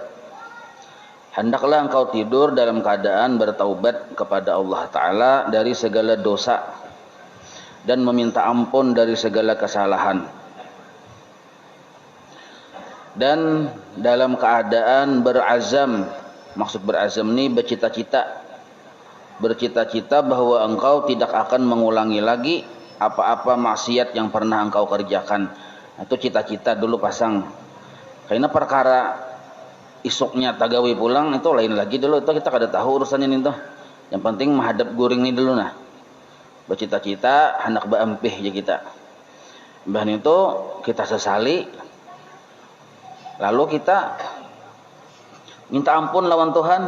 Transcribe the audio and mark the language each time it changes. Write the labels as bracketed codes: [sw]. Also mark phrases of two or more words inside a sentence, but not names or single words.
[id] Hendaklah engkau tidur dalam keadaan bertaubat kepada Allah Ta'ala dari segala dosa dan meminta ampun dari segala kesalahan, dan dalam keadaan berazam. Maksud berazam ini bercita-cita bahwa engkau tidak akan mengulangi lagi apa-apa maksiat yang pernah engkau kerjakan. Itu cita-cita dulu pasang. [bjn] Karena perkara isuknya tagawi pulang itu lain lagi dulu, itu kita kada tahu urusannya ini tuh. Yang penting menghadap guring ini dulu nah. Bercita-cita hendak baampih ya kita. [id] Mbah itu kita sesali, lalu kita minta ampun lawan Tuhan.